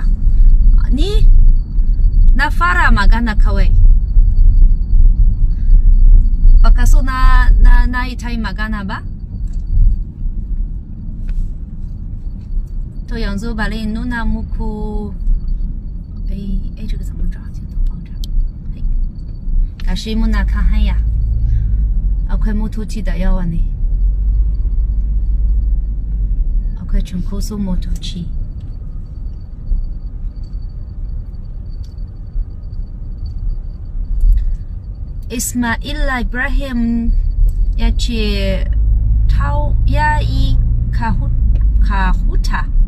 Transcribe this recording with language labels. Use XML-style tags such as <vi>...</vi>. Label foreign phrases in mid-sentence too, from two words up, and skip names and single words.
<ha>Ni na fara magana kawai. Baka so na yi ta yi magana ba? To yanzu bari in nuna muku</ha> <zh>这个怎么找镜头抱着？</zh> <ha>gashi muna kan hanya. Akwai motoci da yawa ne. Akwai cunkoson motoci. Ismaila Ibrahim ya ce ya yi ka huta.</ha>